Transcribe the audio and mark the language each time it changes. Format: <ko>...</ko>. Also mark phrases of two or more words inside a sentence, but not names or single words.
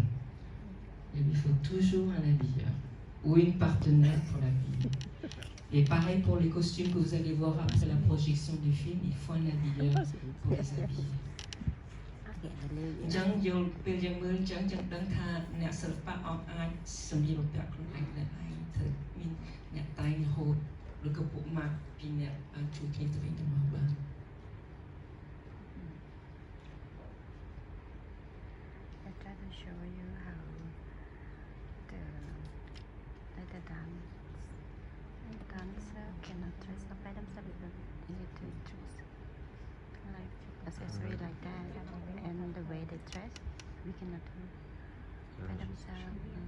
<fr>Il lui faut toujours un habilleur ou une partenaire pour l'habiller. Et pareil pour les costumes que vous allez voir après la projection du film, il faut un habilleur pour les habiller.</fr> <km>អញ្ចឹងយល់ពេលយើងមើលអញ្ចឹងយើងដឹងថាអ្នកសិល្បៈអត់អាចសម្លៀកបំពាក់ខ្លួនឯងដែរឯងត្រូវមានអ្នកតែងរហូតឬក៏ពួកម៉ាក់ពីអ្នកជួយគ្នាទៅវិញទៅមកបាន</km> <en>I try to show you how the dancer cannot dress up by themselves, but easy to dress like accessory like that, and the way they dress, we cannot do by themselves.</en>